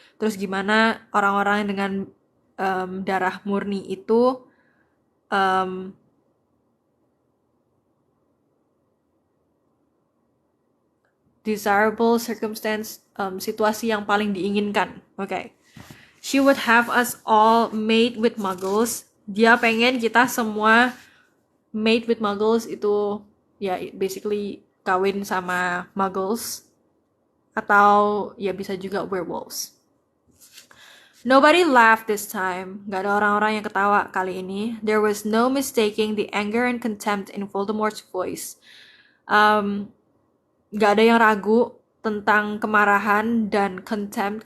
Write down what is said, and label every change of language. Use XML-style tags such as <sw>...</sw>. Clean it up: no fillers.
<id>Terus gimana orang-orang dengan darah murni itu</id> <en>desirable circumstance</en> <id>situasi yang paling diinginkan. Oke.</id> <en>She would have us all mate with muggles.</en> <id>Dia pengen kita semua</id> <en>mate with muggles,</en> <id>itu ya basically kawin sama muggles. Atau ya bisa juga werewolves.</id> <en>Nobody laughed this time.</en> <id>Gak ada orang-orang yang ketawa kali ini.</id> <en>There was no mistaking the anger and contempt in Voldemort's voice.</en> <id>Gak ada yang ragu tentang kemarahan dan contempt.</id>